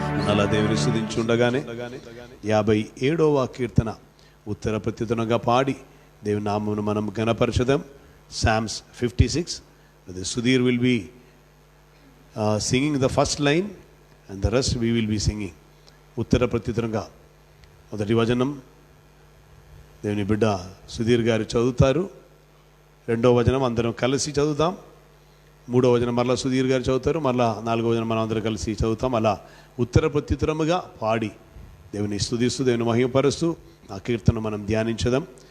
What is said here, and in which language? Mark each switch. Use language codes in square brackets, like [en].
[te] అలా దేవుని స్తుతించుండగానే 57వ కీర్తన ఉత్తర ప్రత్యుత్తరంగా పాడి దేవుని నామమును మనం ఘనపరచుదాం. [en] Psalms 56. Sudhir will be singing the first line and the rest we will be singing. [te] ఉత్తర ప్రత్యుత్తరంగా మొదటి వచనం దేవుని బిడ్డ సుధీర్ గారు చదువుతారు. రెండవ వచనం అందరం కలిసి చదువుతాం. మూడవ వచనం మరలా సుధీర్ గారు చదువుతారు. మరలా నాలుగవ వచనం మనం అందరం కలిసి చదువుతాం. అలా ఉత్తర ప్రత్యుత్తరముగా పాడి దేవుని స్తుతిస్తూ దేవుని మహిమపరుస్తూ ఆ కీర్తన మనం ధ్యానించదాం.